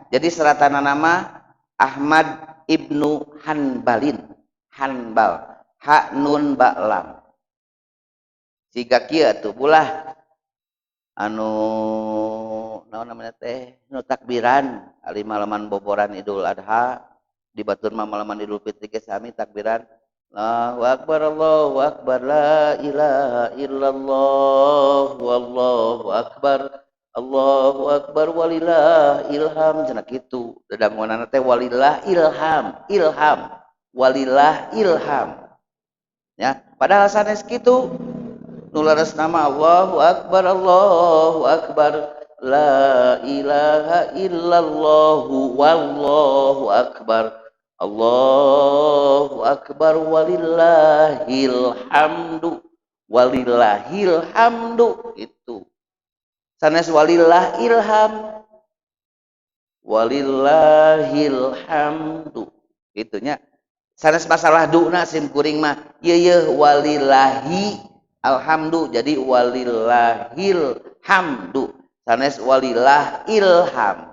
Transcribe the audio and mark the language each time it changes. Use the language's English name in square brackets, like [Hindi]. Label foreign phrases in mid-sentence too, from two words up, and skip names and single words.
[Sundanese] Jadi seratana nama Ahmad ibnu Hanbalin, Hanbal, ha nun ba lam. Siga kieu atuh ulah anu naon namanya teh nu takbiran ali malaman boboran Idul Adha di batur malaman Idul Fitri ge sami takbiran [Arabic] الله أكبر لا إله إلا الله والله أكبر الله أكبر ولله إلهام, [Sundanese] cenah kitu. Dadangunana teh [Arabic] ولله إلهام إلهام ولله إلهام. [Sundanese] Ya, padahal sanes kitu nu leres nama [Arabic] الله أكبر لا إله إلا الله والله أكبر الله أكبر ولله الحمد ولله الحمد. [Sundanese] Itu sanes [Arabic] ولله إلهام, ولله الحمد, [Sundanese] itunya sanes masalah duna sim kuring mah ye [Arabic] ولله الحمد, [Sundanese] jadi [Arabic] ولله الحمد, [Sundanese] sanes [Arabic] ولله إلهام.